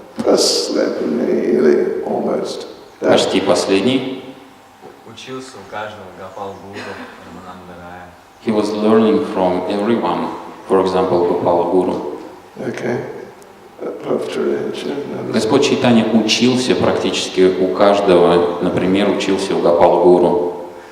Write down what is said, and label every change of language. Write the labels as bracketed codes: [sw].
[ru] Последний или [en] almost. [ru] Да. Почти последний. Учился у каждого Гопал Гуру, Раманандарая. [en] He was learning from everyone. For example, Gopal Guru. [ru] Okay. Повторяйте. Господь Чайтанья учился практически у каждого. Например, учился у Гопал Гуру.